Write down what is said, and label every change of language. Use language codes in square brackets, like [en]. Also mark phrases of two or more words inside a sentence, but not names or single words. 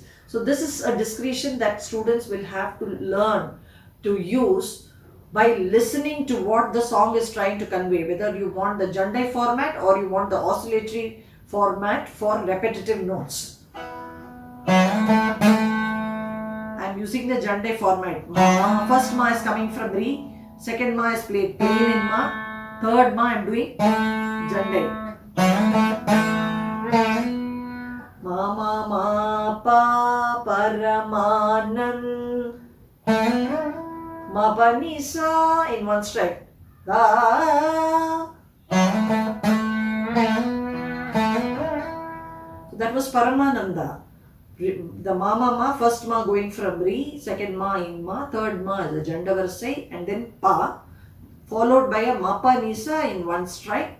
[en] So this is a discretion that students will have to learn to use by listening to what the song is trying to convey, whether you want the Jande format or you want the oscillatory format for repetitive notes. I am using the Jande format. First Ma is coming from Re, second Ma is played plain in Ma, third Ma I am doing Jande. Ma, ma, ma, pa, paramanand. Ma ma pa ni sa in one strike. Da. So that was Paramananda. The ma, first ma going from Ri, second ma in ma, third ma is a Jandavarasai, and then pa, followed by a mapa nisa in one strike.